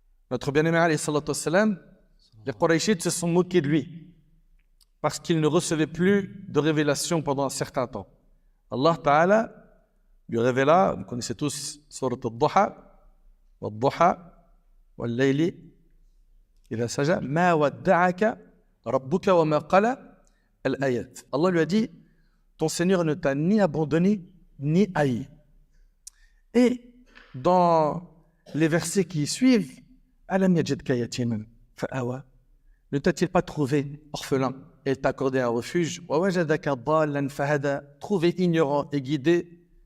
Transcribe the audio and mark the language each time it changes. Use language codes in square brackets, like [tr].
[fr] Notre bien-aimé alayhi salatu wassalam, les Qurayshites se sont moqués de lui parce qu'il ne recevait plus de révélation pendant un certain temps. Allah Ta'ala lui révéla, vous connaissez tous Surat Al-Duha, [ar] والضحى والليل إذا سجى ما ودعك ربك وما قلى الآيات. [fr] Allah lui a dit, ton Seigneur ne t'a ni abandonné ni haï. Et dans les versets qui suivent, [ar] Alam yajidka yatiman fa'awa, [fr] ne t'a-t-il pas trouvé orphelin et t'a accordé un refuge? [ar] Wa wajadaka dallan fahada, [fr] trouvé ignorant et guidé.